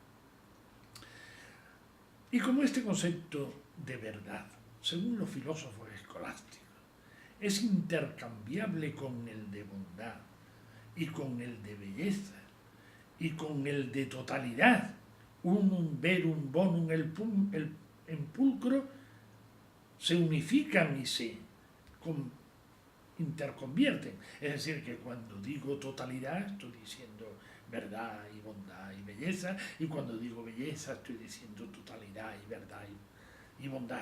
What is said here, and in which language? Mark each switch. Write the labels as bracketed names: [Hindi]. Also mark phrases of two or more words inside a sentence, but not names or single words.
[Spanish] Y como este concepto de verdad, según los filósofos escolásticos, es intercambiable con el de bondad y con el de belleza y con el de totalidad, [Latin] unum verum bonum en pulcro, [Spanish] se unifican y se interconvierten. Es decir, que cuando digo totalidad estoy diciendo verdad y bondad y belleza, y cuando digo belleza estoy diciendo totalidad y verdad y bondad.